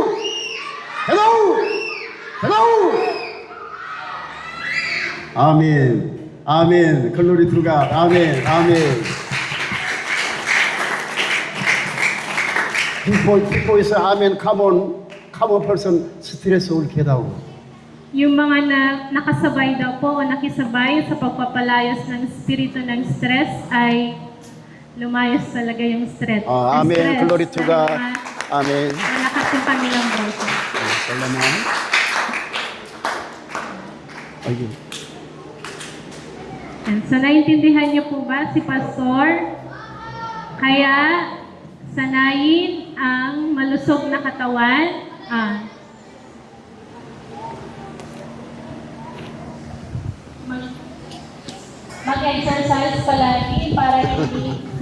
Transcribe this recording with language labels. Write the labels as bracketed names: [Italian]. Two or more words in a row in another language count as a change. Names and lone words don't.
[English] Get out. Get out. [Korean] 아멘. 아멘. [English] glory to God. [Korean] 아멘. 아멘. [English] People say amen. Come on person. Stress will get out. [Filipino] Yung mga nakasabay daw po o nakisabay sa pagpapalayas ng espiritu ng stress ay lumayas talaga yung stress. [Korean] 아멘. [Filipino] Stress, [English] glory to God. [Filipino] dahil [Korean] 아멘. [Filipino] malakas yung kanilang boses. [Korean] 잠깐만. 아이고. [English] And so, [Filipino] naintindihan niyo po ba si Pastor? Kaya, sanayin ang malusog na katawan. Mag-exercise palagi para hindi